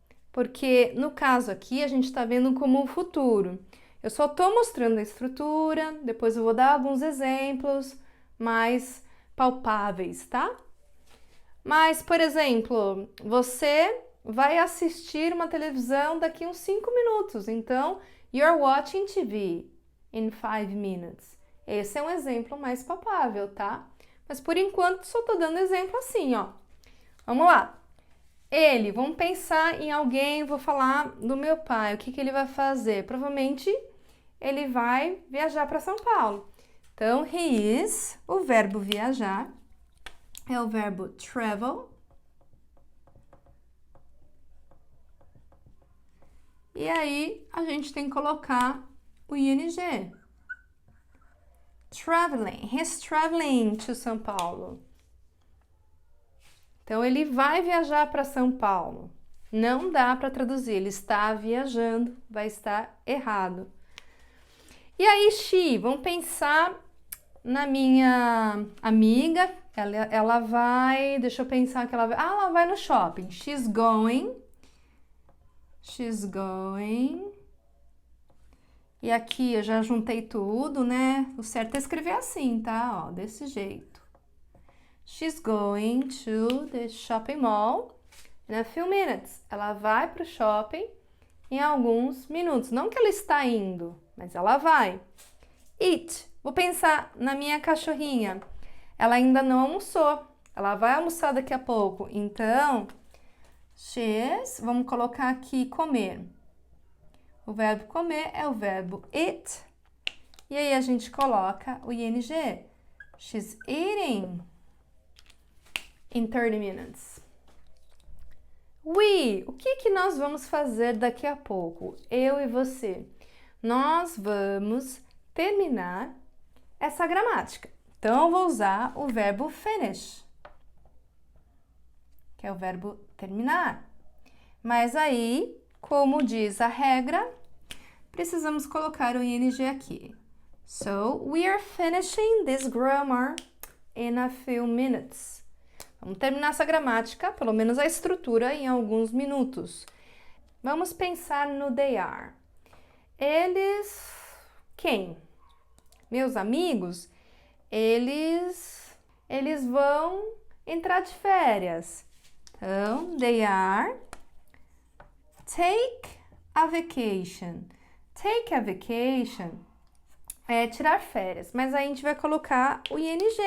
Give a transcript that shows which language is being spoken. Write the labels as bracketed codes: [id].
[pt] Porque no caso aqui a gente está vendo como um futuro. Eu só estou mostrando a estrutura, depois eu vou dar alguns exemplos mais palpáveis, tá? Mas, por exemplo, você vai assistir uma televisão daqui uns 5 minutos. Então, [en] you're watching TV in 5 minutes. [pt] Esse é um exemplo mais palpável, tá? Mas, por enquanto, só tô dando exemplo assim, ó. Vamos lá. Vamos pensar em alguém, vou falar do meu pai. O que ele vai fazer? Provavelmente, ele vai viajar para São Paulo. Então, [en] he is, [pt] o verbo viajar. É o verbo travel. E aí, a gente tem que colocar o ing. [en] Traveling. He's traveling to São Paulo. [pt] Então, ele vai viajar para São Paulo. Não dá para traduzir. Ele está viajando. Vai estar errado. E aí, [en] she. [pt] Vamos pensar na minha amiga. Ela vai, deixa eu pensar que ela vai. Ela vai no shopping. [en] She's going. She's going. [pt] E aqui eu já juntei tudo, né? O certo é escrever assim, tá? Ó, desse jeito. [en] She's going to the shopping mall in a few minutes. [pt] Ela vai para o shopping em alguns minutos. Não que ela está indo, mas ela vai. [en] Eat. [pt] Vou pensar na minha cachorrinha. Ela ainda não almoçou. Ela vai almoçar daqui a pouco. Então, [en] she's, [pt] vamos colocar aqui comer. O verbo comer é o verbo eat. E aí a gente coloca o ing. [en] She's eating in 30 minutes. [pt] O que nós vamos fazer daqui a pouco? Eu e você. Nós vamos terminar essa gramática. Então, eu vou usar o verbo finish, que é o verbo terminar. Mas aí, como diz a regra, precisamos colocar o ing aqui. [en] So, we are finishing this grammar in a few minutes. [pt] Vamos terminar essa gramática, pelo menos a estrutura, em alguns minutos. Vamos pensar no they are. Eles... Quem? Meus amigos, eles vão entrar de férias. Então, [en] they are take a vacation. Take a vacation [pt] é tirar férias, mas aí a gente vai colocar o ing.